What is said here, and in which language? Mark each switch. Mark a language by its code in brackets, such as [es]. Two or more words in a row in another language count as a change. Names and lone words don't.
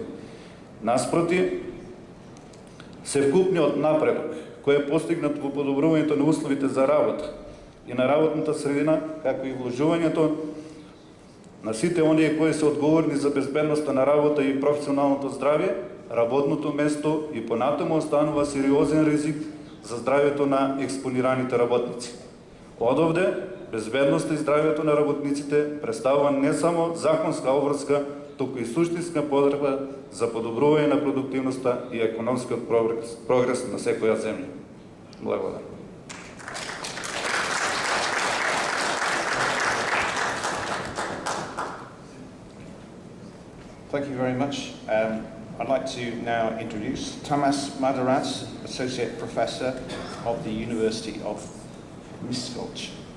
[mk] Наспроти, севкупниот напредок кој е постигнат во подобрувањето на условите за работа и на работната средина, како и вложувањето на сите оние кои се одговорни за безбедноста на работа и професионалното здравје, работното место и понатаму останува сериозен ризик за здравјето на експонираните работници. Одовде, безбедноста и здравјето на работниците представува не само законска обврска, туку и суштинска потреба за подобрување на продуктивноста и економскиот прогрес на секоја земја. Благодарам. [en] Thank you very much. I'd like to now introduce Tamas Madaras, Associate Professor of the University of Miskolc.